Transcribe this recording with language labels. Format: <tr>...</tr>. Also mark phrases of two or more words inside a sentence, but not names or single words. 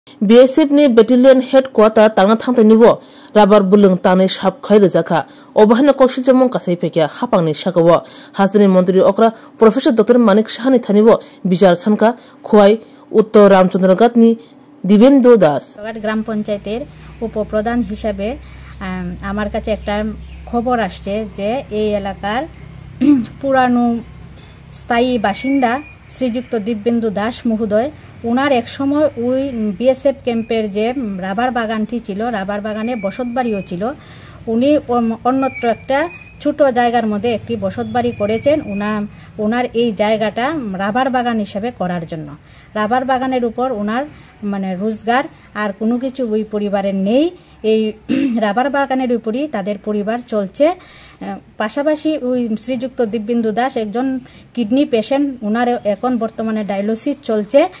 <trp>BSF ni</trp> <en>battalion headquarter</en> <trp>tangna thangta nibo rabar bulung tane sap khai rejaka obahana kokshil jamong kasai pekya hapangni shakawo hasani mantri okra professor dr manik shahani thanibo bijar sanka khwai uttor ramchandra gatni দিবেন্দু দাস</trp> <bn>গ্রাম পঞ্চায়েতের উপপ্রধান হিসাবে আমার কাছে একটা খবর আসছে যে এই এলাকার পুরানো স্থায়ী বাসিন্দা শ্রীযুক্ত দিব্যেন্দু দাস মহোদয় ওনার এক সময় ওই বিএসএফ ক্যাম্পের যে রাবার বাগানটি ছিল রাবার বাগানে বসতবাড়িও ছিল উনি অন্যত্র একটা ছোট জায়গার মধ্যে একটি বসতবাড়ি করেছেন ওনার এই জায়গাটা রাবার বাগান হিসেবে করার জন্য রাবার বাগানের উপর ওনার মানে রোজগার আর কোনো কিছু ওই পরিবারের নেই এই রাবার বাগানের উপরই তাদের পরিবার চলছে পাশাপাশি ওই শ্রীযুক্ত দিব্যেন্দু দাস একজন কিডনি পেশেন্ট ওনার এখন বর্তমানে ডায়ালিসিস চলছে</bn>